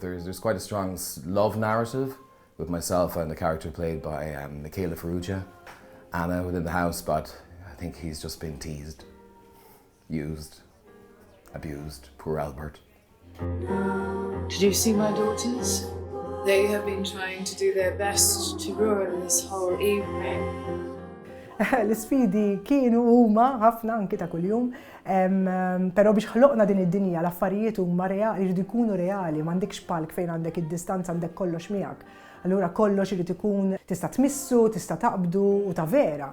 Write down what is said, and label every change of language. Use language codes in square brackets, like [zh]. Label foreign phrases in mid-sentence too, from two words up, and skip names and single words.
[en] There's quite a strong love narrative with myself and the character played by Michaela Ferrugia, Anna within the house, but I think he's just been teased, used, abused. Poor Albert. Did you see my daughters? They have been trying to do their best to ruin this whole evening. [mt] L-sfidi kienu huma ħafna anki ta' kuljum, però biex ħloqna din id-dinja l-affarijiet huma reali, jridu jkunu reali, m'għandekx palk fejn għandek id-distanza, għandek kollox miegħek. Allura kollox irid ikun tista' tmissu, tista' taqbdu u ta' vera.